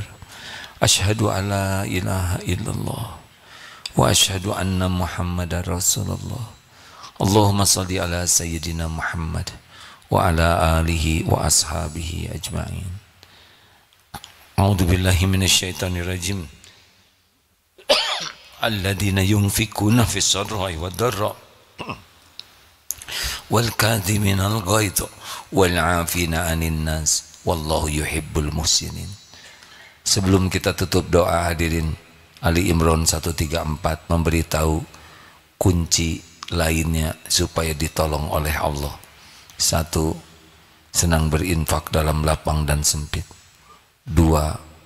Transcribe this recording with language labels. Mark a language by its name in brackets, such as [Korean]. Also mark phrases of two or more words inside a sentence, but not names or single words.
[Arabic] أشهد أن لا إله إلا الله وأشهد أن محمدا رسول الله. اللهم صل على سيدنا محمد وعلى آله وأصحابه أجمعين. أعوذ بالله من الشيطان الرجيم. الذين ينفقون في السراء والضراء والكاظمين الغيظ والعافين عن الناس والله يحب المحسنين. [Indonesian] Sebelum kita tutup doa, hadirin, Ali Imran 134 memberitahu kunci lainnya supaya ditolong oleh Allah. 1. Senang berinfak dalam lapang dan sempit. 2.